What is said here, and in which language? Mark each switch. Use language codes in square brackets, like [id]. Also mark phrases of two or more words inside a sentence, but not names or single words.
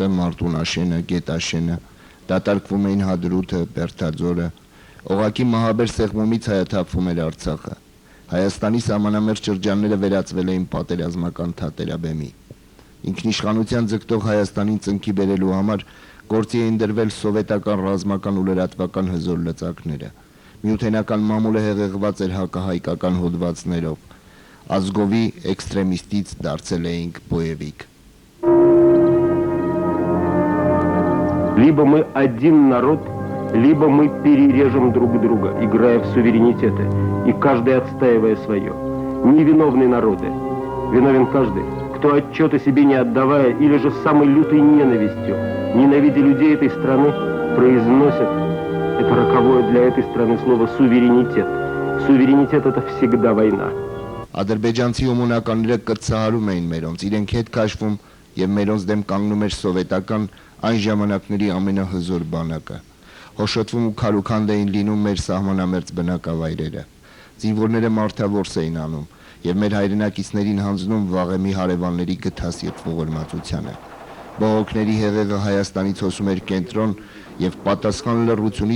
[hy] Մարտունաշենը, Գետաշենը, դատարկվում էին Հադրութը, Բերդաձորը, օղակի մահաբեր սեղմումից հայաթափվում էր Արցախը։ Հայաստանի սահմանամերձ շրջանները վերածվել էին պատերազմական թատերաբեմի։ Ինքնիշխանության ձգտող Հայաստանին ծնկի բերելու համար գործի էին դրվել սովետական ռազմական ու լրատվական հզոր լծակները։ Միութենական մամուլը հեղեղված էր հակահայկական հոդվածներով։ Ազգովի էքստրեմիստից դարձել էինք բոևիկ։ [ru] Либо мы один народ, либо мы перережем друг друга, играя в суверенитеты, и каждый отстаивая свое. Невиновные народы. Виновен каждый, кто отчета себе не отдавая или же с самой лютой ненавистью, ненавидя людей этой страны, произносит это роковое для этой страны слово «суверенитет». Суверенитет – это всегда война. [hy] Ադրբեջանցի ումունականները կծահարում էին մերոնց, իրենք հետ քաշվում եւ մերոնց դեմ կանգնում էր սովետական այն ժամանակների ամենահզոր բանակը։ Հոշոտվում ու քարուքանդ էին լինում մեր սահմանամերձ բնակավայրերը։ Զինվորները մարդավորս էին անում եւ մեր հայրենակիցներին հանձնում վաղեմի հարևանների գթասիրտ ողորմածությանը։ Բողոքների հեղեղը Հայաստանից հոսում էր կենտրոն եւ պատասխան լռությունից